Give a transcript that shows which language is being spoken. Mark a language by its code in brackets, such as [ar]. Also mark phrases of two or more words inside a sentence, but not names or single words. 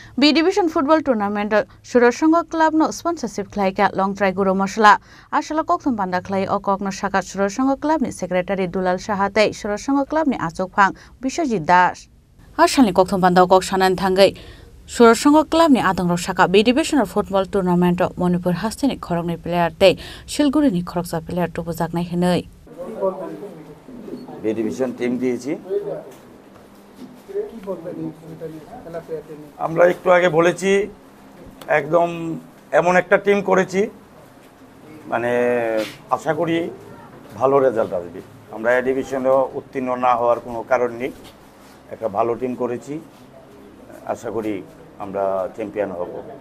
[en] B division football tournament [trp] सुरसंग क्लब नो स्पॉन्सरशिप खलाइका लंगट्राई गुरु मसला आशला कोकथम बांदा खलाई अकक न शाखा सुरसंग क्लब नि सेक्रेटारी दुलाल शाहाते सुरसंग क्लब नि आचोकफांग बिश्वजित दास आशलनि कोकथम बांदा अकक सानान थांगै सुरसंग क्लब नि आदंग शाखा [en] B division football tournament [trp] मणिपुर हास्टेनि खरगनि प्लेयार ते शिलगुड़ी नि खरगसा प्लेयार टुबुजाकनाय हनै [en] B division team [bn] दिएছি আমরা একটু আগে বলেছি একদম এমন একটা টিম করেছি মানে আশা করি ভালো রেজাল্ট আসবে আমরা এই ডিভিশনে উত্তীর্ণ না হওয়ার কোনো কারণ নেই একটা ভালো টিম করেছি আশা করি আমরা চ্যাম্পিয়ন হব